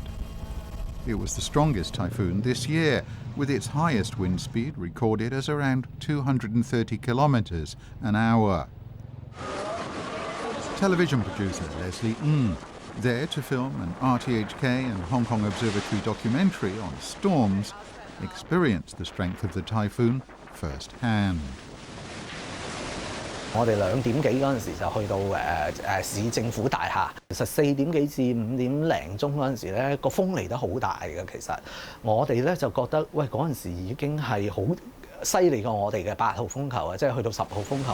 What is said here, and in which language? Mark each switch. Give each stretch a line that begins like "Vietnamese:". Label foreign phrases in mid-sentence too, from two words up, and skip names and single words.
English: It was the strongest typhoon this year, with its highest wind speed recorded as around 230 kilometers an hour. Television producer Leslie Ng, there to film an RTHK and Hong Kong Observatory documentary on storms, experienced the strength of the typhoon firsthand.
Cantonese: 我哋2點幾嗰陣時就去到市政府大廈，其實4點幾至5點零鐘嗰陣時咧，個風嚟得好大嘅。其實我哋咧就覺得，喂嗰陣時已經係好犀利過我哋嘅8號風球啊，即係去到10號風球。